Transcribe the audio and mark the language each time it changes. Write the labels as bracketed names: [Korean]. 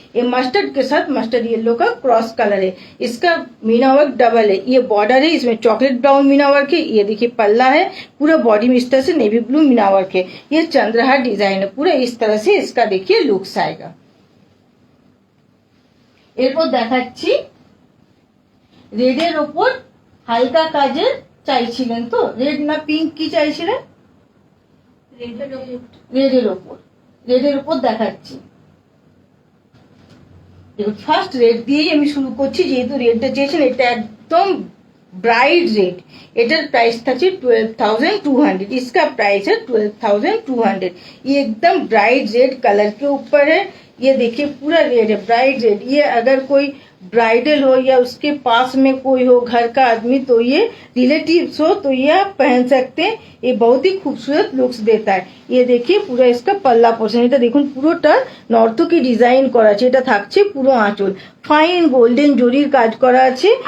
[Hindi] ये मस्टर्ड के साथ मस्टर्ड येलो का क्रॉस कलर है। इसका मीना वर्क डबल है, ये बॉर्डर है, इसमें चॉकलेट ब्राउन मीना वर्क है। ये देखिए पल्ला है, पूरा बॉडी में इस तरह से नेवी ब्लू मीना वर्क है। ये चंद्रहार डिजाइन है, पूरा इस तरह से इसका देखिए लुक्स आएगा। [Bangla] এরপর দেখাচ্ছি রেডের ওপর হালকা কাজের চাইছিলেন তো, রেড না পিঙ্ক কি চাইছিলেন? রেডের ওপর দেখাচ্ছি। দেখুন ফার্স্ট রেড দিয়েই আমি শুরু করছি, যেহেতু রেডটা চেয়েছেন, এটা একদম ब्राइट रेड। [Hindi] एटर प्राइस था 12,200। इसका प्राइस है 12,200। ये एकदम ब्राइट रेड कलर के ऊपर है। ये देखिए पूरा रेड है, ब्राइट रेड। ये अगर कोई ब्राइडल हो या उसके पास में कोई हो घर का आदमी, तो ये रिलेटिव्स हो, तो ये आप पहन सकते हैं। ये बहुत ही खूबसूरत लुक्स देता है। ये देखिए पूरा इसका पल्ला पोर्शन, [Bangla] এটা দেখুন পুরোটা নর্তকী ডিজাইন করা আছে। এটা থাকছে পুরো আঁচল, ফাইন গোল্ডেন জরির কাজ করা আছে।